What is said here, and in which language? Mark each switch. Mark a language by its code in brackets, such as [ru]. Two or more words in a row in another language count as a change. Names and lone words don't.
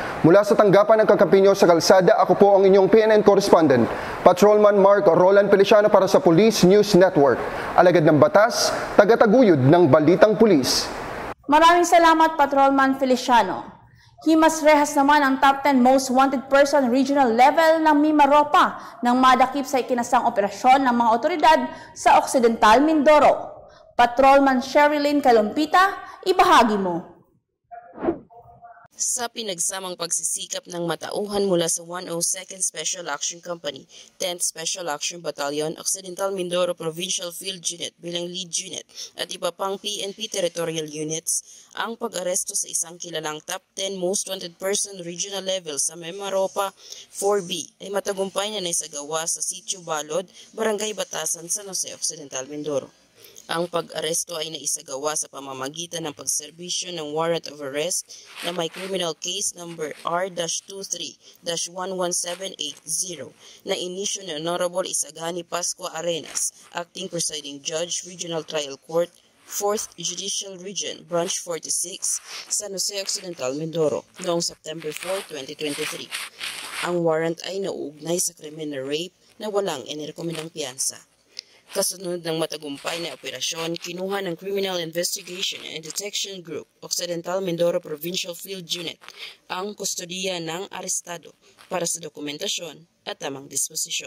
[tl] Mula sa tanggapan ng Kakampinyo sa Kalsada, ako po ang inyong PNN correspondent, Patrolman Mark Roland Feliciano para sa Police News Network. Alagad ng batas, tagataguyod ng balitang pulis. Maraming salamat, Patrolman Feliciano. Himas rehas naman ang [en] top 10 most wanted person regional level [tl] ng Mimaropa nang madakip sa ikinasang operasyon ng mga otoridad sa Occidental Mindoro. Patrolman Sherilyn Kalumpita, ibahagi mo. Sa pinagsamang pagsisikap ng matauhan mula sa 102nd Special Action Company, 10th Special Action Battalion, Occidental Mindoro Provincial Field Unit bilang lead unit at iba pang PNP [en] territorial units, [tl] ang pag-aresto sa isang kilalang [en] top 10 most wanted person regional level [tl] sa Mimaropa 4B ay matagumpay na naisagawa sa Sitio Balod, Barangay Batasan, San Jose, Occidental Mindoro. Ang pag-aresto ay naisagawa sa pamamagitan ng pagserbisyo ng [en] warrant of arrest [tl] na may [en] criminal case number [tl] R-23-11780 na inisyu ni Honorable Isagani Pascua Arenas, Acting Presiding Judge, Regional Trial Court, 4th Judicial Region, Branch 46, San Jose Occidental, Mindoro, noong September 4, 2023. Ang warrant ay nauugnay sa krimen na rape na walang inirekomendang piyansa. Kasunod ng matagumpay na operasyon, kinuha ng Criminal Investigation and Detection Group, Occidental Mindoro Provincial Field Unit, ang kustodiya ng arestado para sa dokumentasyon at tamang disposisyon.